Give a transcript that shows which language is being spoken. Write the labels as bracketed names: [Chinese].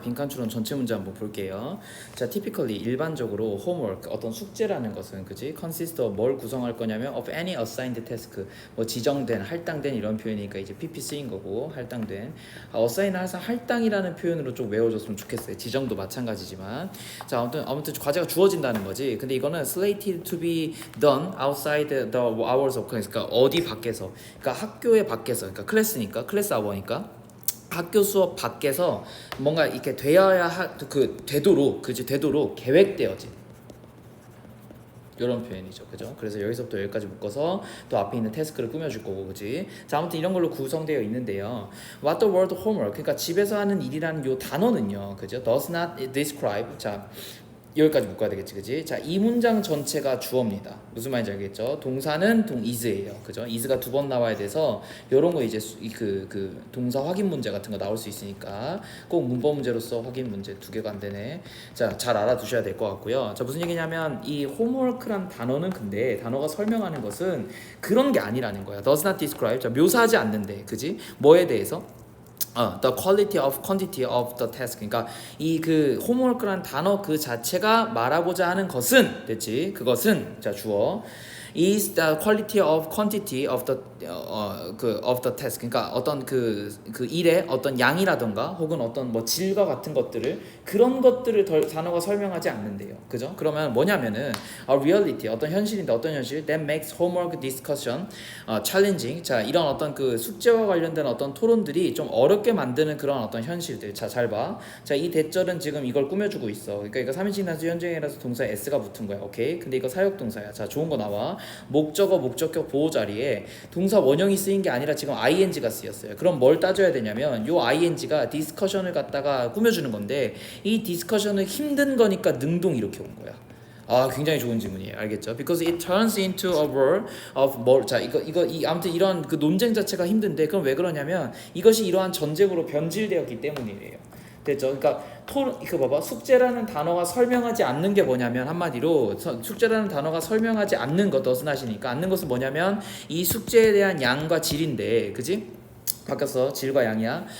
[Korean] 빈칸 추론 전체 문제 한번 볼게요. 자, typically 일반적으로 homework 어떤 숙제라는 것은 그지? consist of 뭘 구성할 거냐면 [English] of any assigned task [Korean] 뭐 지정된, 할당된 이런 표현이니까 이제 PP 쓰인 거고 할당된. assign은 항상 할당이라는 표현으로 좀 외워줬으면 좋겠어요. 지정도 마찬가지지만. 자, 아무튼 과제가 주어진다는 거지. [English] 근데 이거는 slated to be done outside the hours of class. [Korean] 그러니까 어디 밖에서, 그러니까 학교의 밖에서, 그러니까 클래스니까 클래스 아워니까 학교 수업 밖에서 뭔가 이렇게 되어야 되도록 계획되어진 이런 표현이죠, 그죠? 그래서 여기서부터 여기까지 묶어서 또 앞에 있는 태스크를 꾸며줄 거고, 그지? 자, 아무튼 이런 걸로 구성되어 있는데요. [English] What the word homework, [Korean] 그러니까 집에서 하는 일이라는 요 단어는요, 그죠? [English] Does not describe. [Korean] 자, 여기까지 묶어야 되겠지, 그지? 자, 이 문장 전체가 주어입니다. 무슨 말인지 알겠죠? 동사는 is예요, 그죠? is가 두 번 나와야 돼서 이런 거 이제 그 동사 확인 문제 같은 거 나올 수 있으니까 꼭 문법 문제로서 확인 문제 두 개가 안 되네. 자, 잘 알아두셔야 될 것 같고요. 자, 무슨 얘기냐면 이 homework란 단어는 근데 단어가 설명하는 것은 그런 게 아니라는 거야. [English] Does not describe. [Korean] 자, 묘사하지 않는데, 그지? 뭐에 대해서? [English] the quality of quantity of the task. [Korean] 그러니까 이 그 homework라는 단어 그 자체가 말하고자 하는 것은, 됐지? 그것은 자 주어 [English] is the quality of quantity of the of the task. [Korean] 그러니까 어떤 그 일의 어떤 양이라던가 혹은 어떤 뭐 질과 같은 것들을 그런 것들을 단어가 설명하지 않는데요. 그죠? 그러면 뭐냐면은 [English] a reality [Korean] 어떤 현실인데 어떤 현실 [English] that makes homework discussion challenging. [Korean] 자, 이런 어떤 그 숙제와 관련된 어떤 토론들이 좀 어렵게 만드는 그런 어떤 현실들. 자, 잘 봐. 자, 이 대절은 지금 이걸 꾸며주고 있어. 그러니까 이거 3인칭 단수 현재형이라서 동사에 s가 붙은 거야. 오케이? 근데 이거 사역동사야. 자, 좋은 거 나와. 목적어, 목적격, 보호 자리에 동사 원형이 쓰인 게 아니라 지금 ing가 쓰였어요. 그럼 뭘 따져야 되냐면 요 ing가 디스커션을 갖다가 꾸며주는 건데 이 디스커션은 힘든 거니까 능동 이렇게 온 거야. 아, 굉장히 좋은 질문이에요. 알겠죠? [English] Because it turns into a world of more. [Korean] 자, 아무튼 이런 그 논쟁 자체가 힘든데 그럼 왜 그러냐면 이것이 이러한 전쟁으로 변질되었기 때문이에요. 됐죠? 그러니까 봐봐. 숙제라는 단어가 설명하지 않는 게 뭐냐면 한마디로 숙제라는 단어가 설명하지 않는 것, does not이니까 않는 것은 뭐냐면 이 숙제에 대한 양과 질인데, 그지? 바뀌었어. 질과 양이야.